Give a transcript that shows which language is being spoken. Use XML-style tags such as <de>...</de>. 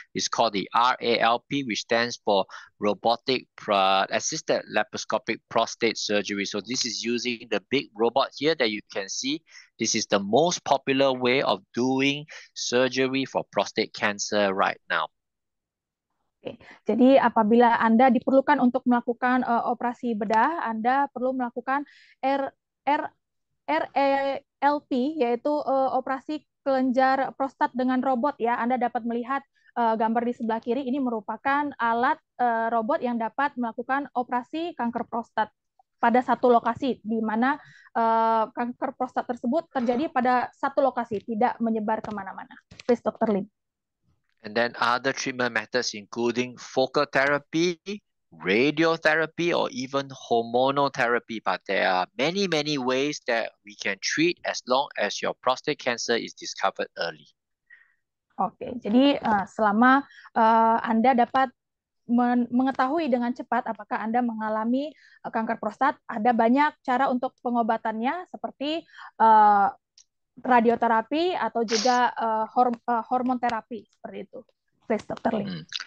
<en>It's called the RALP, which stands for robotic assisted laparoscopic prostate surgery. So this is using the big robot here that you can see. This is the most popular way of doing surgery for prostate cancer right now. Oke.</en> <id>Jadi apabila Anda diperlukan untuk melakukan operasi bedah, Anda perlu melakukan RALP, yaitu operasi kelenjar prostat dengan robot ya. Anda dapat melihat gambar di sebelah kiri, ini merupakan alat robot yang dapat melakukan operasi kanker prostat pada satu lokasi, di mana kanker prostat tersebut terjadi pada satu lokasi, tidak menyebar kemana-mana.</id> <en>Please, Dr. Lim. And then other treatment methods including focal therapy, radiotherapy, or even hormonal therapy. But there are many ways that we can treat as long as your prostate cancer is discovered early.</en> <id>Oke, jadi selama Anda dapat mengetahui dengan cepat apakah Anda mengalami kanker prostat, ada banyak cara untuk pengobatannya seperti radioterapi atau juga hormon terapi seperti itu.</id> <en>Please, Dr. Lim.</en>